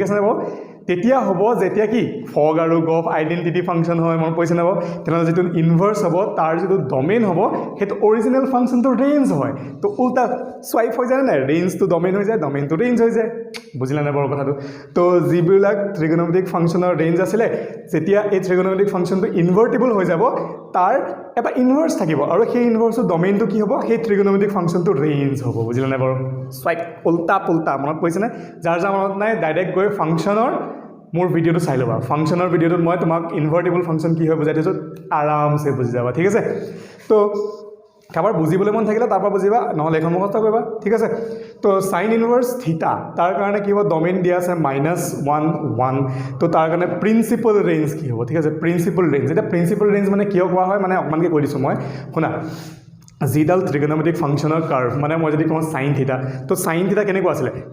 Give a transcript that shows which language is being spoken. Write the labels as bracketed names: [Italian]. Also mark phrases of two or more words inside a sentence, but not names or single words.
[Assamese] আছে বাৰু তেতিয়া হ'ব যেতিয়া কি ফগ আৰু গফ [English] identity function [Assamese] হয় মন পইছে নাব তেনেহ'লে যেটো ইনভাৰ্স হ'ব তাৰ যেটো ডোমেইন হ'ব হেটো [English] original function [Assamese] ৰেঞ্জ হয় তো উল্টা সোয়াইপ হৈ যায় না [English] range to domain [Assamese] হৈ যায় [English] domain to range [Assamese] হৈ যায় বুজিলা না বড় কথাটো তো যিবিলাক [English] trigonometric function [Assamese] ৰেঞ্জ আছিল যেতিয়া এই [English] trigonometric function [Assamese] ইনভাৰ্টিবল হৈ যাব তাৰ এটা ইনভাৰ্স থাকিব আৰু সেই ইনভাৰ্সৰ ডোমেইনটো কি হ'ব সেই [English] trigonometric function [Assamese] ৰেঞ্জ হ'ব বুজিলা না বড় সোয়াইপ উল্টা পুল্টা মনত পইছে না যাৰ যাৰ মনত নাই ডাইৰেক্ট গৈ ফাংশনৰ মোৰ ভিডিওটো চাই লবা ফাংশনৰ ভিডিওটোত মই তোমাক [English] invertible function [Assamese] কি হয় বুজাই দিছো আৰামসে বুজি যাবা ঠিক আছে তো কাবাৰ বুজিবলৈ মন থাকিলে তাৰ পৰা বুজিবা নহলে এখন মুখস্থ কৰিবা ঠিক আছে তো [English] sine inverse theta [Assamese] তাৰ কাৰণে কি হ'ব ডোমেইন দিয়া আছে -1 1 তো তাৰ কাৰণে [English] principal range [Assamese] কি হ'ব ঠিক আছে [English] principal range [Assamese] এটা [English] principal range [Assamese] মানে কিয় কোৱা হয় মানে অকমানকে কৈ দিছো মই শুনা যিডাল [English] trigonometric function curve [Assamese] মানে মই যদি কওঁ [English] sine theta [Assamese] তো [English] sine theta [Assamese] কেনেকুৱা আছিল